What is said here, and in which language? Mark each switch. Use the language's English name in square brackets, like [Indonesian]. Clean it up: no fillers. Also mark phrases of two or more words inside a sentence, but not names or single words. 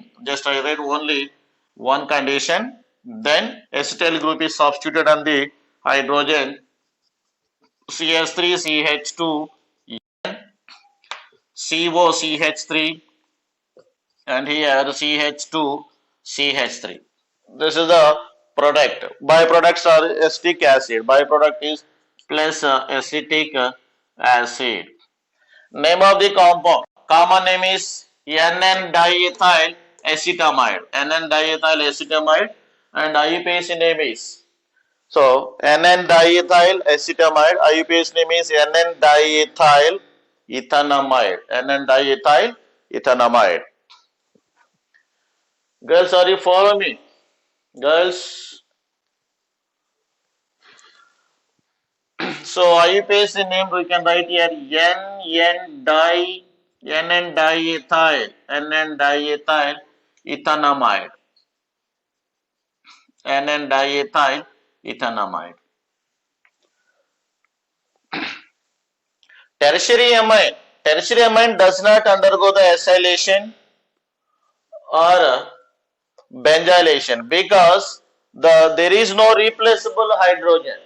[English] Just I read only one condition. Then acetyl group is substituted on the hydrogen CH3CH2 COCH3 and here CH2CH3. This is the product. Byproducts are acetic acid. Byproduct is plus acetic acid. Name of the compound. Common name is NN diethyl acetamide. NN diethyl acetamide and IUPAC name is. So NN diethyl acetamide. IUPAC name is NN diethyl ethanamide. NN diethyl ethanamide. Girls, are you following me? Girls. So IUPAC name we can write here NN diethyl ethanamide. NN diethyl ethanamide. Tertiary amine. Tertiary amine does not undergo the acylation or benzylation because there is no replaceable hydrogen.